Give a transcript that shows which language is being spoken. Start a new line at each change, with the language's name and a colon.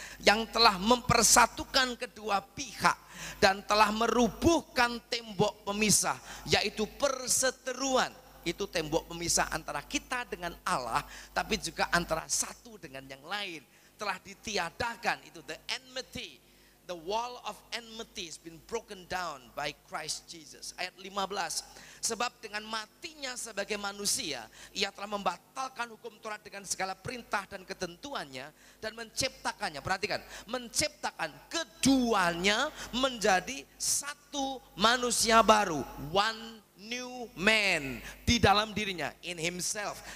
Indonesian: Yang telah mempersatukan kedua pihak dan telah merubuhkan tembok pemisah, yaitu perseteruan. Itu tembok pemisah antara kita dengan Allah, tapi juga antara satu dengan yang lain. Telah ditiadakan, itu the enmity.
English: The wall of enmity has been broken down by Christ Jesus.
Indonesian: Ayat 15. Sebab dengan matinya sebagai manusia, ia telah membatalkan hukum Taurat dengan segala perintah dan ketentuannya dan menciptakannya. Perhatikan, menciptakan keduanya menjadi satu manusia baru, one new man di dalam dirinya, in himself.